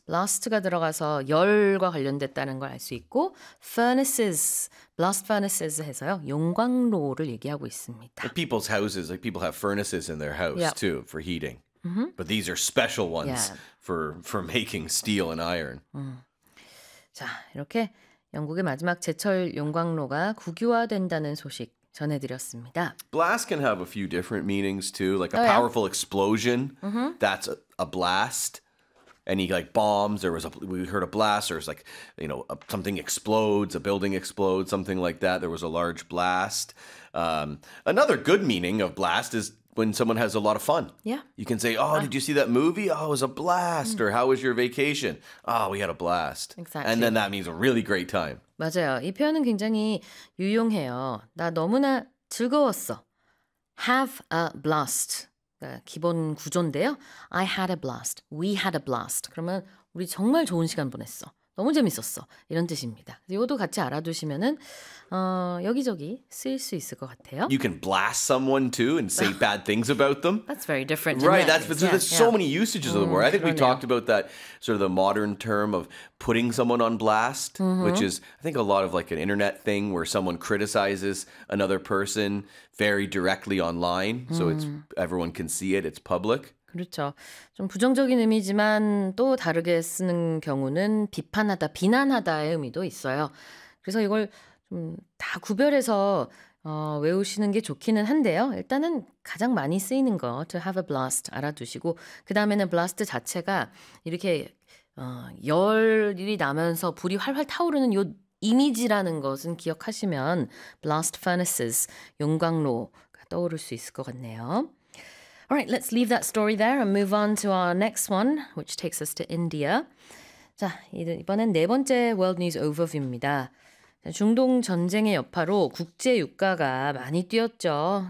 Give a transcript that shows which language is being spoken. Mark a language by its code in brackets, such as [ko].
[ko] Blast가 들어가서 열과 관련됐다는 걸 알 수 있고, furnaces, blast furnaces 해서요, 용광로를 얘기하고 있습니다. [en] But people's houses, like people have furnaces in their house too for heating. But these are special ones for making steel and iron. [ko] 자, 이렇게 영국의 마지막 제철 용광로가 국유화된다는 소식 전해드렸습니다. [en] Blast can have a few different meanings too, like a powerful explosion. That's a blast. Any like bombs, there was a, we heard a blast, or it's like, you know, something explodes, a building explodes, something like that. There was a large blast. Another good meaning of blast is when someone has a lot of fun. Yeah. You can say, oh, did you see that movie? Oh, it was a blast. Or how was your vacation? Oh, we had a blast. Exactly. And then that means a really great time. [ko] 맞아요. 이 표현은 굉장히 유용해요. 나 너무나 즐거웠어. [en] Have a blast. [ko] 기본 구조인데요. [en] I had a blast. We had a blast. [ko] 그러면 우리 정말 좋은 시간 보냈어. 너무 재밌었어. 이런 뜻입니다. 이것도 같이 알아두시면은 여기저기 쓰일 수 있을 것 같아요. [en] You can blast someone too and say bad things about them. That's very different. Right, there's so many usages of the word. I think we talked about that sort of the modern term of putting someone on blast, which is, I think, a lot of like an internet thing where someone criticizes another person very directly online. So it's everyone can see it, it's public. [ko] 그렇죠. 좀 부정적인 의미지만 또 다르게 쓰는 경우는 비판하다, 비난하다의 의미도 있어요. 그래서 이걸 좀 다 구별해서 외우시는 게 좋기는 한데요. 일단은 가장 많이 쓰이는 거, [en] to have a blast [ko] 알아두시고, 그 다음에는 blast 자체가 이렇게 열이 나면서 불이 활활 타오르는 요 이미지라는 것은 기억하시면 blast furnaces, 용광로가 떠오를 수 있을 것 같네요. [en] All right, let's leave that story there and move on to our next one, which takes us to India. [ko] 자, 이번엔 네 번째 World News Overview입니다. 중동 전쟁의 여파로 국제 유가가 많이 뛰었죠.